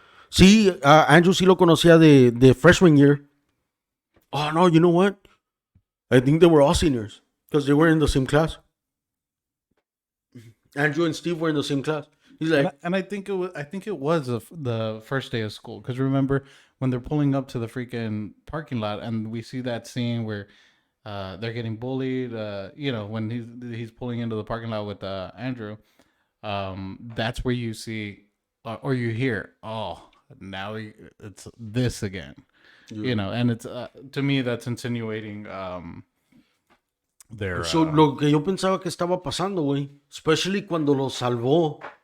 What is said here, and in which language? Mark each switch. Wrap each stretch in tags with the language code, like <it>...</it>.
<es>Sí, Andrew sí lo conocía de freshman year.</es> <en>Oh, no, you know what? I think they were all seniors because they were in the same class. Andrew and Steve were in the same class. He's like, And I think it was the first day of school, because remember when they're pulling up to the freaking parking lot and we see that scene where they're getting bullied. You know, when he's pulling into the parking lot with Andrew. That's where you see or you hear, oh, now it's this again. You know, and it's to me that's insinuating their.</en> <es>so lo que yo pensaba que estaba pasando, güey. Especially cuando lo salvó</es>